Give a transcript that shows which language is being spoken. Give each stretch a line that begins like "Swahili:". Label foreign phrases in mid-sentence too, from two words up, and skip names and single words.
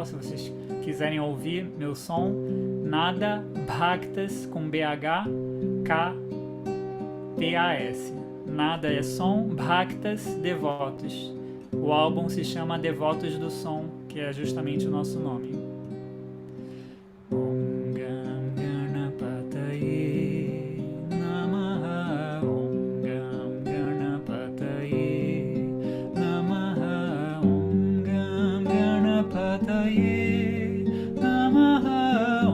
Portuguese: Se vocês quiserem ouvir meu som, Nada Bhaktas com BHKTAS. Nada é som, Bhaktas, devotos. O álbum se chama Devotos do Som, que é justamente o nosso nome.
Sanskrit: ॐ गं गणपतये नमः. ॐ गं गणपतये नमः. ॐ गं गणपतये नमः.